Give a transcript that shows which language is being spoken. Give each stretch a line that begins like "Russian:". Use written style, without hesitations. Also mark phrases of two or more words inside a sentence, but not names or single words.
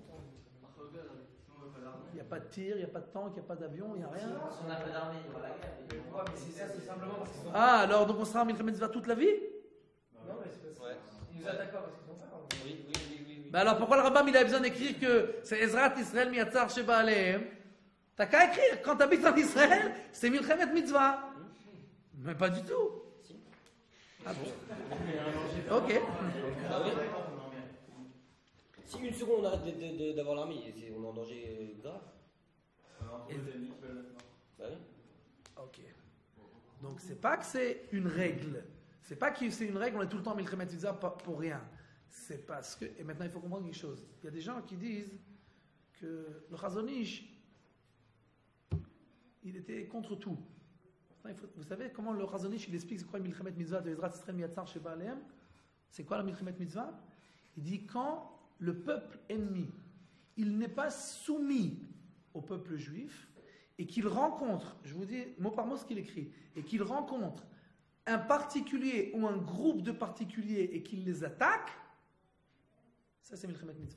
French: Il n'y a pas de tir, il n'y a pas de tank, il n'y a pas d'avion, il n'y a rien. Si on n'a pas d'armée, il y aura la guerre. Pourquoi? Mais c'est ça, c'est simplement parce qu'ils sont. Ah, alors donc on sera en
Hebrew: מלחמת מצוה
French: toute la vie? Non, mais c'est parce Ouais. qu'ils nous attaquent pas parce qu'ils sont pas. Oui. Ben alors pourquoi le rabbin il a besoin d'écrire que c'est
Hebrew: עזרת ישראל מצר שבא עליהם?
French: T'as qu'à écrire, quand t'habites en Israël, c'est
Hebrew: מלחמת מצוה.
French: Mais pas du tout. Ah bon? Ok. Ah oui. Si une seconde on arrête d'avoir l'armée, on est en danger grave. Bah oui. Ok. Donc c'est pas que c'est une règle. C'est pas que c'est une règle, on est tout le temps
Hebrew: מלחמת מצוה
French: pour rien. C'est parce que, et maintenant il faut comprendre quelque chose. Il y a des gens qui disent que le Chazon Ish, il était contre tout. Vous savez comment le Chazon Ish il explique c'est quoi le
Hebrew: מלחמת מצוה
French: de
Hebrew: עזרת ישראל מצר שבא עליהם?
French: C'est quoi la
Hebrew: מלחמת מצוה?
French: Il dit quand le peuple ennemi, il n'est pas soumis au peuple juif et qu'il rencontre, je vous dis mot par mot ce qu'il écrit, et qu'il rencontre un particulier ou un groupe de particuliers et qu'il les attaque, ça c'est
Hebrew: מלחמת מצוה.